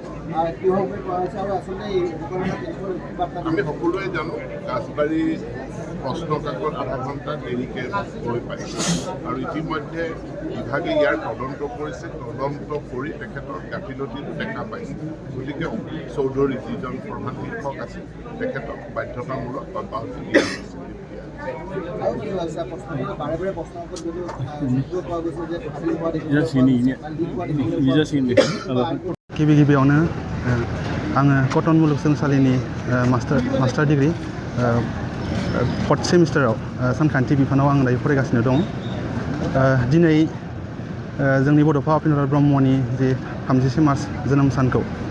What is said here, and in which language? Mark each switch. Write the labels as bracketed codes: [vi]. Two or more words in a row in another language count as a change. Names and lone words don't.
[as] আমি সকলোৱে জানো ৰাজবাৰী প্ৰশ্ন কাকত আধা ঘণ্টা দেৰিকৈ গৈ পাইছে আৰু ইতিমধ্যে বিভাগে ইয়াৰ তদন্ত কৰিছে তদন্ত কৰি তেখেতৰ গাফিলতিটো দেখা পাইছে গতিকে অখিল চৌধুৰী যিজন প্ৰধান শিক্ষক আছিল তেখেতক বাধ্যতামূলক বা বাউন্স দিয়া হৈছে [brx] गिबियावनो आङो कटन मुलुगसोलोंसालिनि [en] master degree fourth semester [brx] सानखान्थि बिफानाव आं दायो फरायगासिनो दं दिनै जोंनि बड'फा उपेन्द्रनाथ ब्रह्मनि जे 30 मार्च जोनोम सानखौ